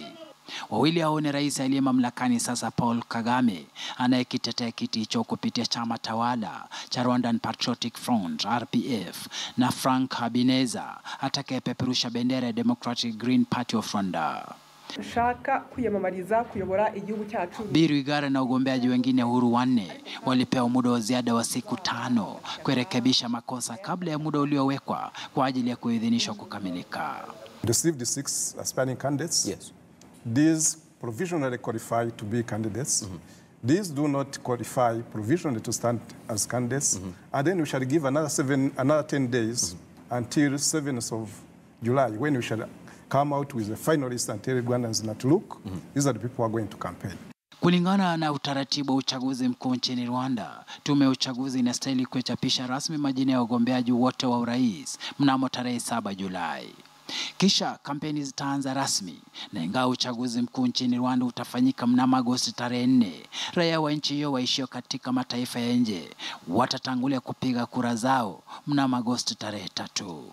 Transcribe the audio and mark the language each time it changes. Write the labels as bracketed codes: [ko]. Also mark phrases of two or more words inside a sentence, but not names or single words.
[sw] Wawili hao ni rais aliye mamlakani sasa Paul Kagame anayekitetea kiti hicho kupitia chama tawala cha Rwandan Patriotic Front RPF na Frank Habineza atakayepeperusha bendera ya Democratic Green Party of Rwanda. [rw] Shaka kuyamamariza kuyobora igihugu cyacu. Bi Rwigara na wagombeaji wengine huru wanne walipewa muda wa ziada wa siku 5 kurekebisha makosa kabla ya muda uliowekwa kwa ajili ya kuidhinishwa kukamilika. [en] Received 6 aspiring candidates. Yes. These provisionally qualify to be candidates. These do not qualify provisionally to stand as candidates. And then we shall give another 10 days until 7th of July when we shall come out with the finalists and tell Rwandans not to look. These are the people who are going to campaign. [sw] Kulingana na utaratibu wa uchaguzi mkuu nchini Rwanda, tume ya uchaguzi inastahili kuchapisha rasmi majina ya wagombeaji wote wa urais mnamo tarehe 7 Julai. Kisha kampeni zitaanza rasmi, na ingawa uchaguzi mkuu nchini Rwanda utafanyika mnamo Agosti tarehe 4, raia wa nchi hiyo waishio katika mataifa ya nje watatangulia kupiga kura zao mnamo Agosti tarehe 3.